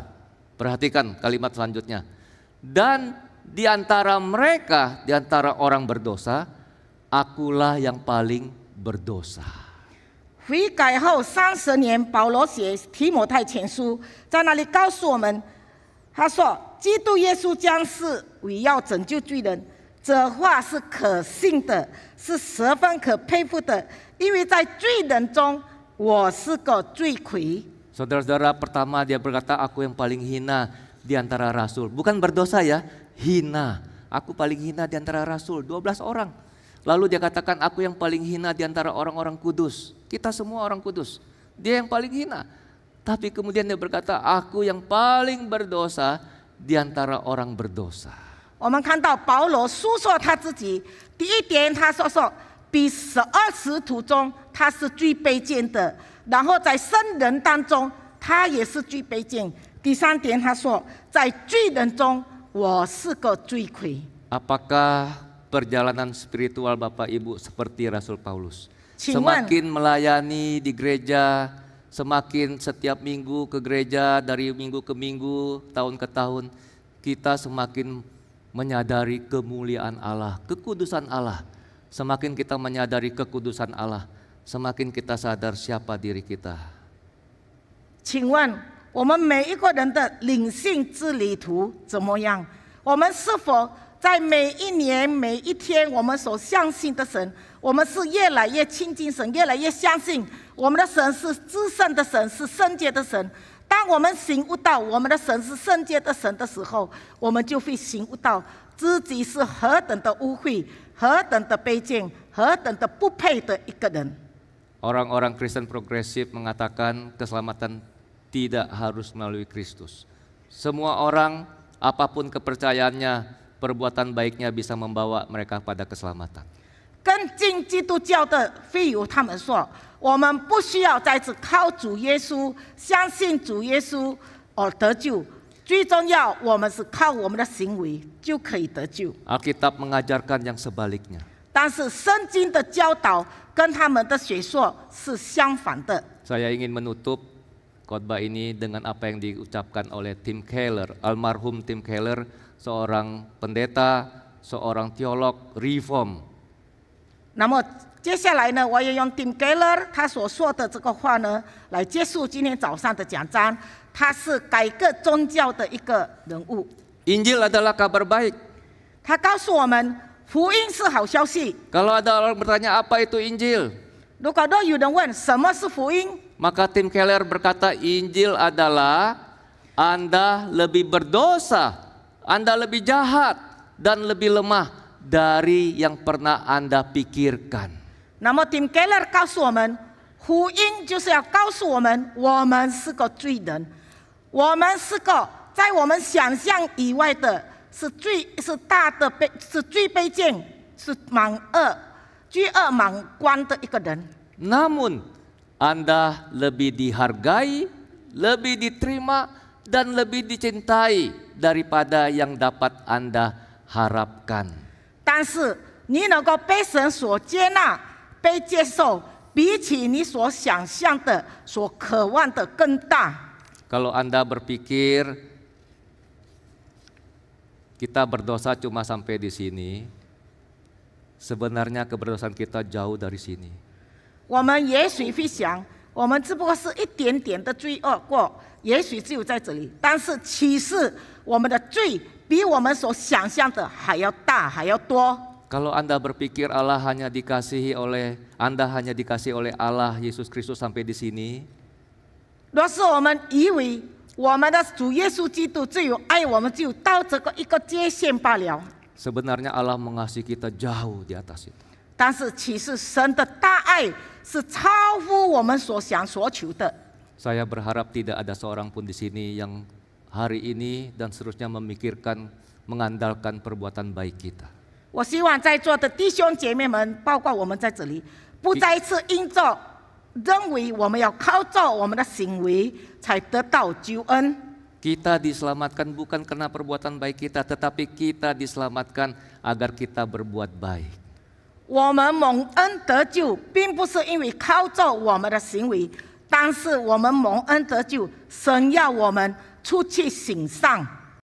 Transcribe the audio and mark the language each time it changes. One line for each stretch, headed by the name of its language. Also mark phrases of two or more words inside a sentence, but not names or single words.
Indonesian: Perhatikan kalimat selanjutnya. Dan di antara mereka, di antara orang berdosa, akulah yang paling berdosa.
Chinese: 悔改后30年，保罗写提摩太前书，在那里告诉我们，他说：“基督耶稣将是为要拯救罪人。” 这话是可信的，是十分可佩服的，因为在罪人中，我是个罪魁。
Indonesian: Saudara-saudara, pertama dia berkata, aku yang paling hina di antara rasul. Bukan berdosa ya, hina. Aku paling hina di antara rasul, 12 orang. Lalu dia katakan, aku yang paling hina di antara orang-orang kudus. Kita semua orang kudus. Dia yang paling hina. Tapi kemudian dia berkata, aku yang paling berdosa di antara orang berdosa.
Chinese: 我们看到保罗述说他自己，第一点他说比12使徒中他是最卑贱的，然后在圣人当中他也是最卑贱。第3点他说，在罪人中我是个罪魁。
Indonesian: Apakah perjalanan spiritual Bapak Ibu seperti Rasul Paulus? Cuman, Semakin melayani di gereja, semakin setiap minggu ke gereja, dari minggu ke minggu, tahun ke tahun, kita semakin menyadari kemuliaan Allah, kekudusan Allah. Semakin kita menyadari kekudusan Allah, semakin kita sadar siapa diri kita.
Chinese: 请问我们每一个人的领性之旅途怎么样？我们是否在每一年每一天我们所相信的神，我们是越来越亲近神，越来越相信我们的神是至圣的神，是圣洁的神。当我们醒悟到我们的神是圣洁的神的时候，我们就会醒悟到自己是何等的污秽，何等的卑贱，何等的不配的一个人。
Indonesian: Orang-orang Kristen progresif mengatakan keselamatan tidak harus melalui Kristus. Semua orang, apapun kepercayaannya, perbuatan baiknya bisa membawa mereka pada keselamatan.
Chinese: 跟进基督教的会友他们说，我们不需要再次靠主耶稣，相信主耶稣而得救，最重要我们是靠我们的行为就可以得救。
Indonesian: Alkitab mengajarkan yang sebaliknya.
Chinese: 但是圣经的教导跟他们的学说是相反的。
Indonesian: Saya ingin menutup khotbah ini dengan apa yang diucapkan oleh Tim Keller, almarhum Tim Keller, seorang pendeta, seorang teolog Reform.
Chinese: 那么接下来呢，我也用 Tim Keller 他所说的这个话呢，来结束今天早上的讲章。他是改革宗教的一个人物。
Indonesian: Injil adalah kabar baik.
Chinese: 他告诉我们，福音是好消息。
Indonesian: Kalau ada orang bertanya apa itu Injil,
Chinese: 如果都有人问什么是福音，
Indonesian: maka Tim Keller berkata Injil adalah Anda lebih berdosa, Anda lebih jahat dan lebih lemah dari yang pernah Anda pikirkan.
Chinese: 那么 Tim Keller 告诉我们，福音就是要告诉我们，我们是个罪人，我们是个在我们想象以外的，是最卑贱，是罪恶满贯的一个人。
Indonesian: Namun Anda lebih dihargai, lebih diterima, dan lebih dicintai daripada yang dapat Anda harapkan.
Chinese: 但是你能够被神所接纳、被接受，比起你所想象的、所渴望的更大。
Indonesian: Kalau Anda berpikir kita berdosa cuma sampai di sini, sebenarnya keberdosaan kita jauh dari sini.
Chinese: 我们也许会想，我们只不过是一点点的罪恶过，也许只有在这里。但是其实我们的罪比我们所想象的还要大，还要多。
Indonesian: Kalau Anda berpikir Anda hanya dikasihi oleh Allah Yesus Kristus sampai di sini,
Chinese: 若是我们以为我们的主耶稣基督只有爱我们，只有到这个一个界限罢了。
Indonesian: sebenarnya Allah mengasihi kita jauh di atas itu.
Chinese: 但是其实神的大爱是超乎我们所想所求的。
Indonesian: Saya berharap tidak ada seorang pun di sini yang hari ini dan seterusnya memikirkan, mengandalkan perbuatan baik kita.
Chinese: 我希望在座的弟兄姐妹们，包括我们在这里，不再一次因着认为我们要靠着我们的行为才得到救恩。
Indonesian: Kita diselamatkan bukan karena perbuatan baik kita, tetapi kita diselamatkan agar kita berbuat baik.
Chinese: 我们蒙恩得救，并不是因为靠着我们的行为，但是我们蒙恩得救，神要我们出去行善。